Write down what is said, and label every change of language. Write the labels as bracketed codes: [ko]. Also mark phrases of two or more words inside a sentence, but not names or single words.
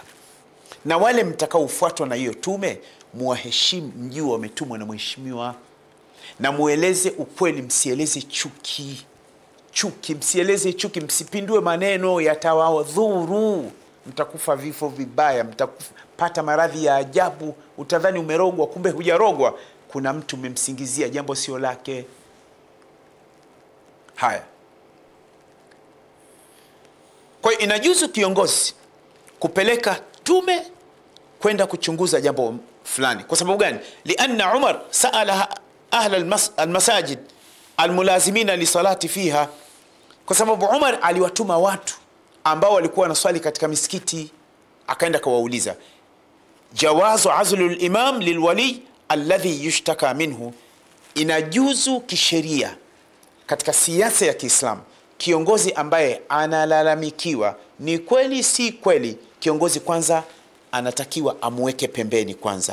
[sw] Na wale mtakaofuatwa na hiyo tume, muwaheshimu, mjue wametumwa na mheshimiwa, na mueleze ukweli, msieleze chuki, msieleze chuki, msipindue maneno yatawadhuru, mtakufa vifo vibaya, mtapata maradhi ya ajabu, utadhani umerogwa kumbe hujarogwa, kuna mtu umemsingizia jambo sio lake. Haya, kwa hiyo inajuzu kiongozi kupeleka tume kwenda kuchunguza jambo fulani. Kwa sababu gani? [ar] لأن عمر سأل أهل المساجد الملازمين للصلاة فيها, [sw] kwa sababu Umar aliwatuma watu ambao walikuwa wanaswali katika misikiti, akaenda kawauliza, [ar] جواز عزل الإمام للوالي الذي يشتكى منه, [sw] inajuzu kisheria katika siasa ya Kiislamu, kiongozi ambaye analalamikiwa, ni kweli si kweli, kiongozi kwanza anatakiwa amweke pembeni kwanza.